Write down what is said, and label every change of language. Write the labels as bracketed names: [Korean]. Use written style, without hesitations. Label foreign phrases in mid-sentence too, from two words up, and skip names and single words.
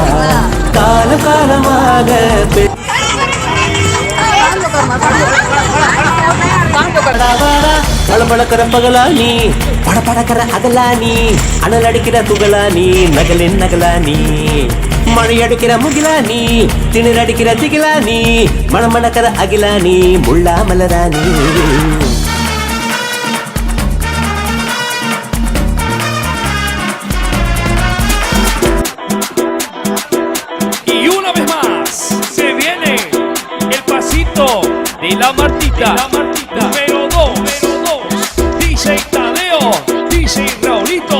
[Tamil] காலம் காலமாக பழம்பழக்கிற பகலா நீ, படபடக்கிற அகலா நீ, அனல் அடிக்கிற துகளா நீ, நகலின் நகலா நீ, மழை அடிக்கிற முகிலா நீ, திணிர் அடிக்கிற திகிலா நீ, மணமணக்கிற அகிலா நீ, முள்ளா மலரா நீ. [Spanish] De la Martita, número 2, DJ Tadeo, DJ Raulito.